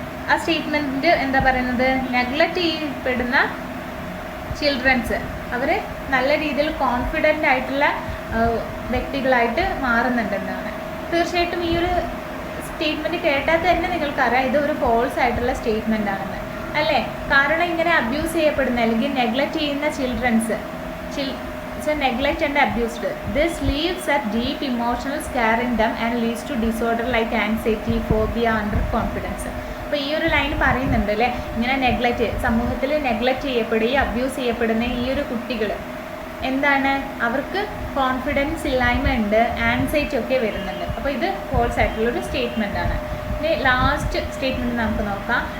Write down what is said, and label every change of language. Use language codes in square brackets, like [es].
[ml] ആ സ്റ്റേറ്റ്മെൻറ്റ് എന്താ പറയുന്നത്, നെഗ്ലക്റ്റ് ചെയ്യപ്പെടുന്ന ചിൽഡ്രൻസ് അവർ നല്ല രീതിയിൽ കോൺഫിഡൻ്റ് ആയിട്ടുള്ള വ്യക്തികളായിട്ട് മാറുന്നുണ്ടെന്നാണ്. തീർച്ചയായിട്ടും ഈ ഒരു സ്റ്റേറ്റ്മെൻറ്റ് കേട്ടാൽ തന്നെ നിങ്ങൾക്കറിയാം ഇത് ഒരു ഫോൾസ് ആയിട്ടുള്ള സ്റ്റേറ്റ്മെൻ്റ് ആണെന്ന് അല്ലേ. കാരണം ഇങ്ങനെ അബ്യൂസ് ചെയ്യപ്പെടുന്ന അല്ലെങ്കിൽ നെഗ്ലക്റ്റ് ചെയ്യുന്ന children's [en] neglect and abused. This leaves a deep emotional scar in them and leads to disorder like anxiety, phobia, underconfidence. [ml] അപ്പോൾ ഈ ഒരു ലൈൻ പറയുന്നുണ്ട് അല്ലേ, ഇങ്ങനെ നെഗ്ലക്റ്റ്, സമൂഹത്തിൽ നെഗ്ലക്റ്റ് ചെയ്യപ്പെടുകയും അബ്യൂസ് ചെയ്യപ്പെടുന്ന ഈ ഒരു കുട്ടികൾ എന്താണ്, അവർക്ക് കോൺഫിഡൻസ് ഇല്ലായ്മ ഉണ്ട്, ആൻസൈറ്റി ഒക്കെ വരുന്നുണ്ട്. അപ്പോൾ ഇത് ഫോൾസ് ആയിട്ടുള്ളൊരു സ്റ്റേറ്റ്മെൻ്റ് ആണ്. ഇനി ലാസ്റ്റ് സ്റ്റേറ്റ്മെൻറ്റ് നമുക്ക് നോക്കാം.